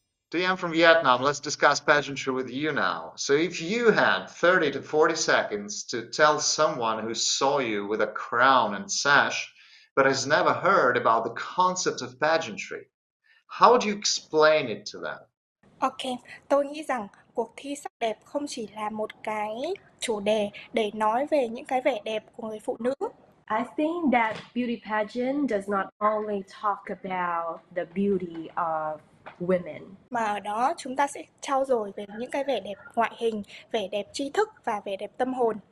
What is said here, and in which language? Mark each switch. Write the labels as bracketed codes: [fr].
[en] DM from Vietnam, let's discuss pageantry with you now. So if you had 30 to 40 seconds to tell someone who saw you with a crown and sash, but has never heard about the concept of pageantry, how would you explain it to them? [vi] Ok, tôi nghĩ rằng cuộc thi sắc đẹp không chỉ là một cái chủ đề để nói về những cái vẻ đẹp của người phụ nữ. [en] I think that beauty pageant does not only talk about the beauty of women, [vi] Mà ở đó chúng ta sẽ trau dồi về những cái vẻ đẹp ngoại hình, vẻ đẹp tri thức và vẻ đẹp tâm hồn.